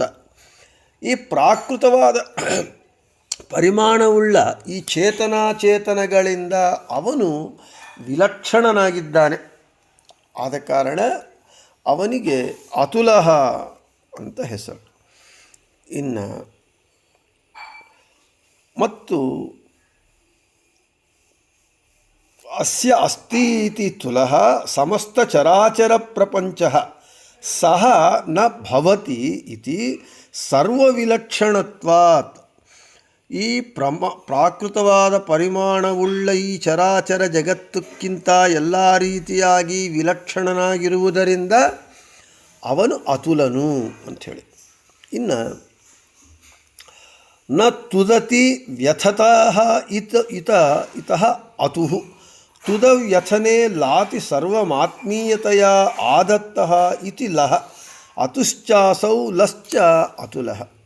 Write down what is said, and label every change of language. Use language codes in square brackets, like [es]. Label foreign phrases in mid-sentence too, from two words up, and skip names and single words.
[kn] ಈ ಪ್ರಾಕೃತವಾದ ಪರಿಮಾಣವುಳ್ಳ ಈ ಚೇತನಗಳಿಂದ ಅವನು ವಿಲಕ್ಷಣನಾಗಿದ್ದಾನೆ. ಆದ ಕಾರಣ ಅವನಿಗೆ ಅತುಲಃ ಅಂತ ಹೆಸರು. ಇನ್ನು ಮತ್ತು [sa] ಅಸ್ಯ ಅಸ್ತಿ ಇತಿ ತುಲಃ ಸಮಸ್ತ ಚರಾಚರ ಪ್ರಪಂಚಃ ಸಹ ನ ಭವತಿ ಇತಿ ಸರ್ವವಿಲಕ್ಷಣತ್ವಾತ್. [kn] ಈ ಪ್ರಾಕೃತವಾದ ಪರಿಮಾಣವುಳ್ಳ ಈ ಚರಾಚರ ಜಗತ್ತಕ್ಕಿಂತ ಎಲ್ಲ ರೀತಿಯಾಗಿ ವಿಲಕ್ಷಣನಾಗಿರುವುದರಿಂದ ಅವನು ಅತುಲನು ಅಂಥೇಳಿ. [sa] ಇನ್ನು ನ ತುದತಿ ವ್ಯಥತಃ ಇತಃ ಅತುಃ ತುದವ್ಯಥನೆ ಲಾತಿ ಸರ್ವಮಾತ್ಮೀಯತೆಯ ಆದತ್ತಃ ಇತಿ ಲಃ ಅತುಶ್ಚಾಸೌ ಲಶ್ಚ ಅತುಲಃ.